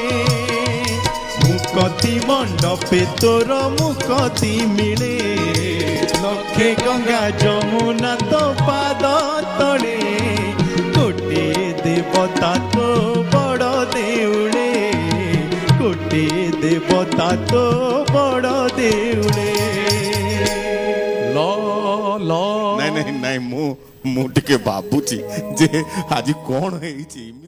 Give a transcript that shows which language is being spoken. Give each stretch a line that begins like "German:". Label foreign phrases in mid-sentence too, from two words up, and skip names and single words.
Odia: ମୁକତି ମଣ୍ଡପେ ତୋର ମୁକତି ମିଳେ ଲକ୍ଷେ ଗଙ୍ଗା ଯମୁନା ତୋ ପାଦ ତଳେ କୋଟି ଦେବତା ତୋ ବଡ଼ ଦେଉଳେ କୋଟି ଦେବତା ତୋ ବଡ଼ ଦେଉଳେ ନାଇଁ ନାଇଁ ନାଇଁ ମୁଁ ଟିକେ ଭାବୁଛି ଯେ ଆଜି କଣ ହେଇଛି।